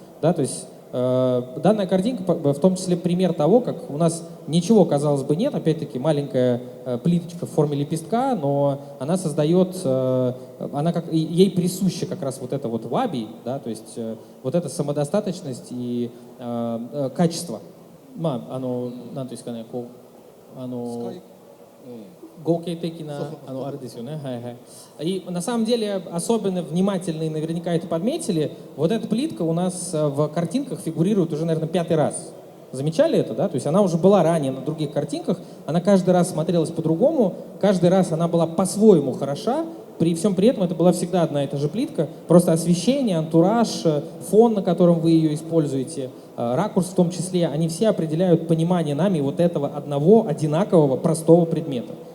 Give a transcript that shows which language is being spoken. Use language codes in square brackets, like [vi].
[ru] Да, то есть данная картинка в том числе пример того, как у нас ничего, казалось бы, нет, опять-таки маленькая плиточка в форме лепестка, но она создает, ей присуща как раз вот это вот ваби, да, то есть вот эта самодостаточность и качество. [ja] なんていうんですかね、こう、合計的なあれですよね。はいはい。 [ru] И на самом деле особенно внимательные наверняка это подметили. Вот эта плитка у нас в картинках фигурирует уже, наверное, 5-й раз. Замечали это, да? То есть она уже была ранее на других картинках, она каждый раз смотрелась по-другому, каждый раз она была по-своему хороша. При всем при этом это была всегда одна и та же плитка, просто освещение, антураж, фон, на котором вы ее используете, ракурс в том числе, они все определяют понимание нами вот этого одного одинакового простого предмета.